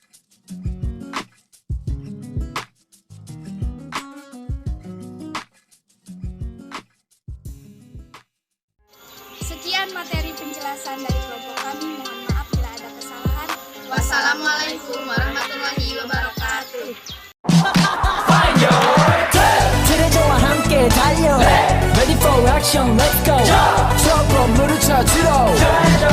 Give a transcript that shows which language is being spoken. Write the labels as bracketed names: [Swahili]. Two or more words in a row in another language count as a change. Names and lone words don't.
[Indonesian] Sekian materi penjelasan dari kelompok kami. Mohon maaf bila ada kesalahan. [Arabic] والسلام عليكم ورحمة الله وبركاته. [Korean] 트레저와 함께 달려 [English] Ready for action, let's go. [Korean] 저 건물을 찾으러